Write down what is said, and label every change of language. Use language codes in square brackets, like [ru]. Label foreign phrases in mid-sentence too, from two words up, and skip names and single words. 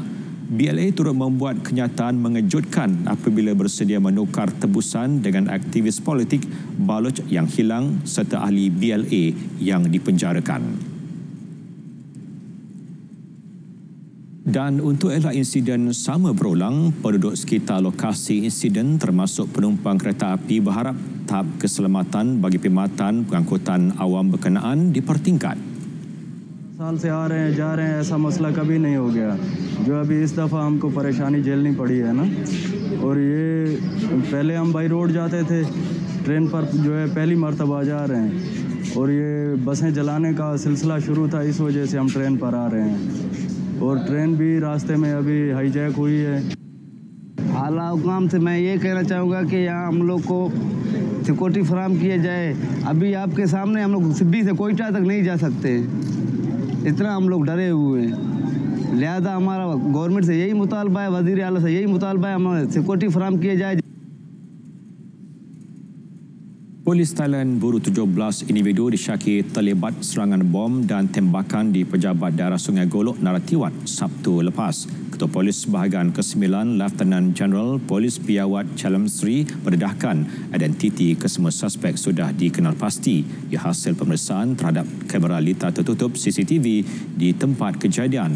[ms] BLA turut membuat kenyataan mengejutkan apabila bersedia menukar tebusan dengan aktivis politik Baloch yang hilang serta ahli BLA yang dipenjarakan. Dan untuk elak insiden sama berulang, penduduk sekitar lokasi insiden termasuk penumpang kereta api berharap tahap keselamatan bagi perkhidmatan pengangkutan awam berkenaan dipertingkat. [ur] سال سے آ رہے ہیں جا رہے ہیں ایسا مسئلہ کبھی نہیں ہو گیا جو ابھی اس دفعہ ہم کو پریشانی جھیلنی پڑی ہے نا. اور یہ پہلے ہم [en] by road [ur] جاتے تھے، ٹرین پر جو ہے پہلی مرتبہ جا رہے ہیں اور یہ بسیں چلانے کا سلسلہ شروع تھا، اس وجہ سے ہم ٹرین پر آ رہے ہیں. اور ٹرین بھی راستے میں ابھی ہائی جیک ہوئی ہے. اعلیٰ حکام سے میں یہ کہنا چاہوں گا کہ یہاں ہم لوگ کو سیکیورٹی فراہم کیا جائے. ابھی آپ کے سامنے ہم لوگ سبی سے کوئٹہ تک نہیں جا سکتے، اتنا ہم لوگ ڈرے ہوئے ہیں. لہٰذا ہمارا گورنمنٹ سے یہی مطالبہ ہے، وزیر اعلیٰ سے یہی مطالبہ ہے، ہمیں سیکیورٹی فراہم کیا جائے. [ms] Polis Thailand buru 17 individu disyaki terlibat serangan bom dan tembakan di pejabat daerah Sungai Golok, Narathiwat Sabtu lepas. Ketua Polis Bahagian ke-9 [en] Lieutenant General [ms] Polis Piawat Chalam Sri mendedahkan identiti kesemua suspek sudah dikenal pasti ia hasil pemeriksaan terhadap kamera litar tertutup CCTV di tempat kejadian.